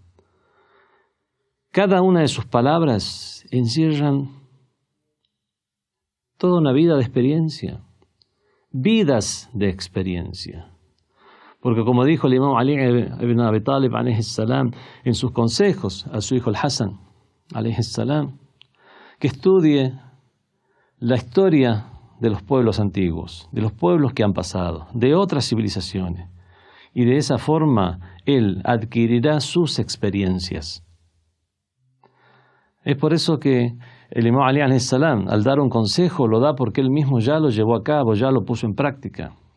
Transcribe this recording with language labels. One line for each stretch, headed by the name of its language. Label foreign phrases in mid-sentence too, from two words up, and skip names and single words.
Spanish: Cada una de sus palabras encierran toda una vida de experiencia, vidas de experiencia. Porque como dijo el Imam Ali ibn Abi Talib
Arabic: عليه السلام
Spanish: en sus consejos a su hijo el Hassan
Arabic: عليه السلام,
Spanish: que estudie la historia de los pueblos antiguos, de los pueblos que han pasado, de otras civilizaciones, y de esa forma él adquirirá sus experiencias. Es por eso que el Imam Ali
Arabic: عليه السلام,
Spanish: al dar un consejo, lo da porque él mismo ya lo llevó a cabo, ya lo puso en práctica.